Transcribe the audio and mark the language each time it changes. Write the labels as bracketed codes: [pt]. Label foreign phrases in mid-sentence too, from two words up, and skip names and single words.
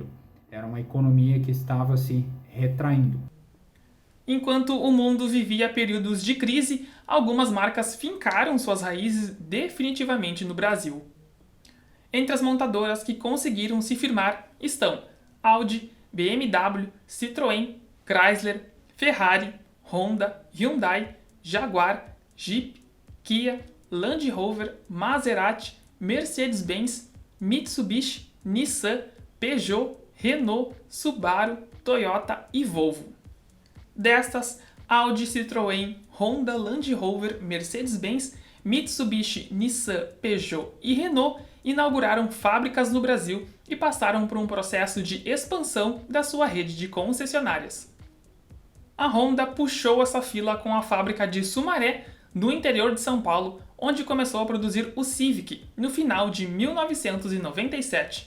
[pt] Era uma economia que estava se retraindo. Enquanto o mundo vivia períodos de crise, algumas marcas fincaram suas raízes definitivamente no Brasil. Entre as montadoras que conseguiram se firmar estão Audi, BMW, Citroën, Chrysler, Ferrari, Honda, Hyundai, Jaguar, Jeep, Kia, Land Rover, Maserati, Mercedes-Benz, Mitsubishi, Nissan, Peugeot, Renault, Subaru, Toyota e Volvo. Destas, Audi, Citroën, Honda, Land Rover, Mercedes-Benz, Mitsubishi, Nissan, Peugeot e Renault inauguraram fábricas no Brasil e passaram por um processo de expansão da sua rede de concessionárias. A Honda puxou essa fila com a fábrica de Sumaré, no interior de São Paulo, onde começou a produzir o Civic no final de 1997.